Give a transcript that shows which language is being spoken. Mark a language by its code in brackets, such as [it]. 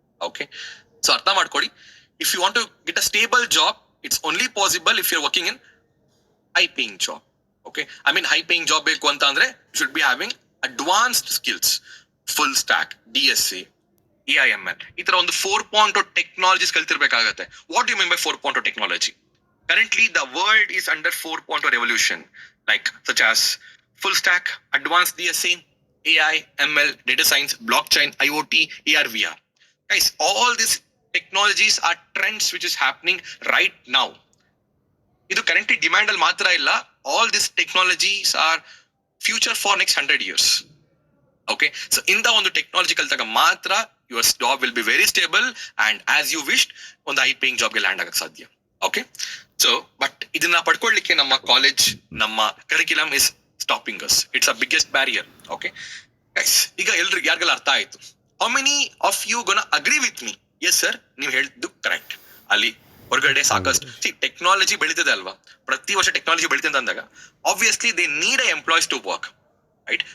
[en] okay, so [kn] ಅರ್ಥ ಮಾಡ್ಕೊಳ್ಳಿ, [en] If you want to get a stable job it's only possible if you are working in high paying job. [kn] Okay, I mean high paying job ಬೇಕು ಅಂತ ಅಂದ್ರೆ [en] should be having advanced skills, [kn] full stack, DSC, AIML, ಈ ತರ ಒಂದು 4.0 technologies ಕಲ್ತಿರ್ಬೇಕಾಗತ್ತೆ. [en] What you mean by 4.0 technology? Currently the world is under 4.0 revolution, like such as full stack, advanced DSC, AI, ML, data science, blockchain, IoT, AR, VR. Guys, all these technologies are trends which is happening right now. [kn] Idu currently demand al matra illa, [en] all these technologies are future for next 100 years. [kn] Okay, so in the ಒಂದು technology ಕಲ್ತಾಗ ಮಾತ್ರ [en] your job will be very stable and as you wished [kn] ಒಂದು high paying ಜಾಬ್ಗೆ land ಆಗಕ್ಕೆ ಸಾಧ್ಯ. Okay, so but ಇದನ್ನ ಪಡ್ಕೊಳ್ಳಿಕ್ಕೆ ನಮ್ಮ college, ನಮ್ಮ curriculum [en] Is stopping us. It's a biggest barrier. [kn] Okay guys, ಈಗ ಎಲ್ರಿಗೂ ಯಾರಿಗೆಲ್ಲ ಅರ್ಥ ಆಯ್ತು? [en] How many of you gonna agree with me? [kn] Yes sir, ನೀವು ಹೇಳಿದ್ದು ಕರೆಕ್ಟ್. ಅಲ್ಲಿ ಹೊರಗಡೆ ಸಾಕಷ್ಟು ಟೆಕ್ನಾಲಜಿ ಬೆಳೀತದೆ ಅಲ್ವಾ, ಪ್ರತಿ ವರ್ಷ ಟೆಕ್ನಾಲಜಿ ಬೆಳೀತದೆ ಅಂದಾಗ [en] obviously they need a employees to work, [kn] right?